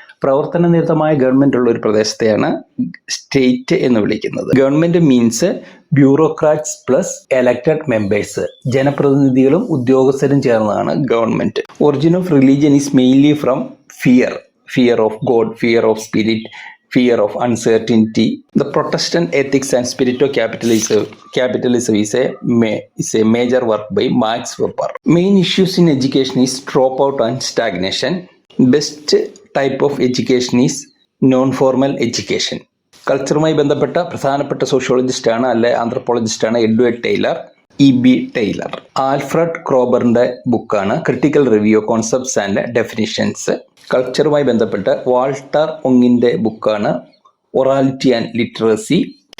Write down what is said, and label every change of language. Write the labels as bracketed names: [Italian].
[Malayalam] പ്രവർത്തന നിരതമായ ഗവൺമെന്റ് ഉള്ള ഒരു പ്രദേശത്തെയാണ് സ്റ്റേറ്റ് എന്ന് വിളിക്കുന്നത്. [English] Government means bureaucrats plus elected members. [Malayalam] ജനപ്രതിനിധികളും ഉദ്യോഗസ്ഥരും ചേർന്നതാണ് government. [English] Origin of religion is mainly from fear of god, fear of spirit, fear of uncertainty. The Protestant ethics and spirit of capitalism is a major work by Max Weber. Main issues in education is dropout and stagnation. Best type of education is non-formal education. [Malayalam] കൾച്ചറുമായി ബന്ധപ്പെട്ട പ്രധാനപ്പെട്ട സോഷ്യോളജിസ്റ്റാണ് ആന്ത്രപ്പോളജിസ്റ്റാണ് Edward Taylor, E.B. Taylor. Alfred ക്രോബറിന്റെ ബുക്കാണ് critical review concepts and definitions. കൾച്ചറുമായി ബന്ധപ്പെട്ട് Walter ഒങ്ങിന്റെ ബുക്കാണ് ഒറാലിറ്റി and literacy.